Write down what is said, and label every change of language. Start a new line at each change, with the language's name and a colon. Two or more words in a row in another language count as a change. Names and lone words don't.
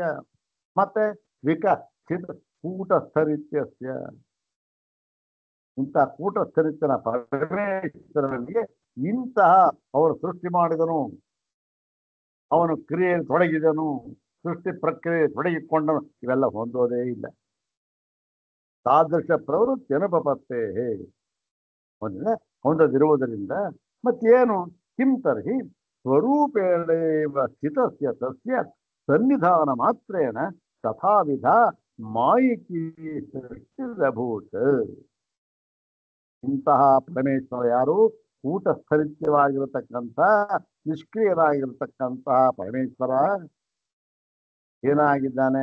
Kannada: ಮತ್ತೆ ಕೂಟಸ್ಥರಿತ್ಯಸ್ಯ, ಇಂಥ ಕೂಟಸ್ಥರಿತ್ಯನ ಪರಮೇಶ್ವರನಿಗೆ ಇಂತಹ ಅವನು ಸೃಷ್ಟಿ ಮಾಡಿದನು, ಅವನು ಕ್ರಿಯೆಯಲ್ಲಿ ತೊಡಗಿದನು, ಸೃಷ್ಟಿ ಪ್ರಕ್ರಿಯೆ ತೊಡಗಿಕೊಂಡನು, ಇವೆಲ್ಲ ಹೊಂದೋದೇ ಇಲ್ಲ.
Sanskrit: ತಾದೃಶ ಪ್ರವೃತ್ತಿ ಅನುಪಪತ್ತೇ,
Kannada: ಹೊಂದದಿರುವುದರಿಂದ ಮತ್ತೇನು?
Sanskrit: ಕಿಂ ತರ್ಹಿ ಸ್ವರೂಪೇಣೇವ ಸ್ಥಿತಸ್ಯ ತಸ್ಯ ಸನ್ನಿಧಾನ ಮಾತ್ರೇಣ ತಥಾವಿಧ ಮಾಯಿಕಿ ಸೃಷ್ಟಿರಭೂತ್.
Kannada: ಇಂತಹ ಪರಮೇಶ್ವರ ಯಾರು? ಕೂಟಸ್ಥರಿತ್ಯವಾಗಿರತಕ್ಕಂಥ ನಿಷ್ಕ್ರಿಯರಾಗಿರತಕ್ಕಂತಹ ಪರಮೇಶ್ವರ ಏನಾಗಿದ್ದಾನೆ?